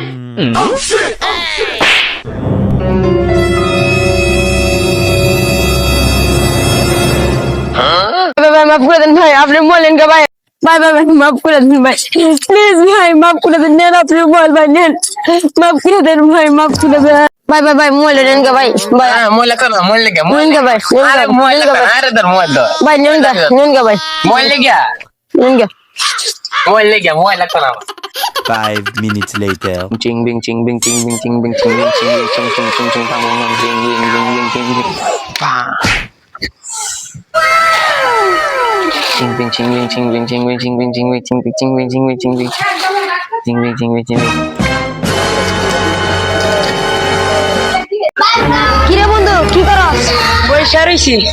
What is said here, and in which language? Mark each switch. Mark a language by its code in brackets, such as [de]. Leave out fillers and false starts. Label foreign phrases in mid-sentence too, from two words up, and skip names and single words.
[bn] ভাই মাফ করে দেন ভাই, আপনি বলেন কে ভাই, ভাই ভাই ভাই মাফ করে দেন ভাই, প্লিজ ভাই মাফ করে দেন, নেন আপনি বল ভাই, নেন মাফ করে দেন ভাই, মাফ করে দেন ভাই, ভাই ভাই মোবাইল নেন কে ভাই, ভাই মোবাইল কর মোবাইল লেগে নেন কে ভাই, আরে মোবাইল আরে ধর মোবাইল ধর ভাই নেন কে ভাই, মোবাইল লেগে নেন কে মোবাইল কর [en] 5 minutes later. ching bing ching bing ching bing ching bing ching bing ching bing ching ching ching ching bang bang ching bing bing bing ching bing pa ching bing ching bing ching bing ching bing ching bing ching bing ching bing ching bing ching bing ching bing ching bing ching bing ching bing [bn] কি রে বন্ধু কি করস? বসে রইছি